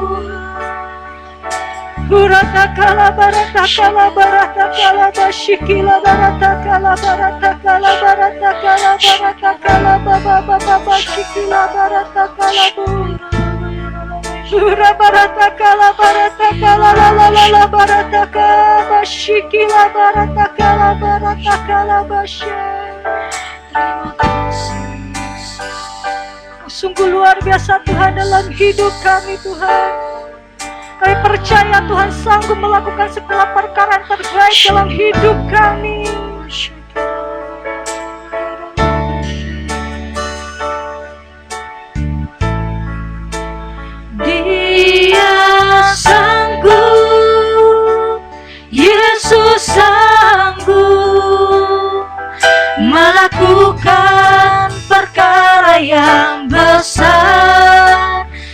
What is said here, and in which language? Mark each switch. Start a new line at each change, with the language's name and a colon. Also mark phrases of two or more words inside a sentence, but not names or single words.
Indonesian: Burataka la barataka la barataka la bashikila barataka la barataka la barataka la barataka la baba baba bashikila barataka la Sura barataka la barataka la la la la la barataka bashiki la barataka la barataka la basya. Terima kasih. Sungguh luar biasa Tuhan dalam hidup kami Tuhan. Kami percaya Tuhan sanggup melakukan segala perkara terbaik dalam hidup kami. Dia sanggup, Yesus sanggup melakukan perkara yang besar.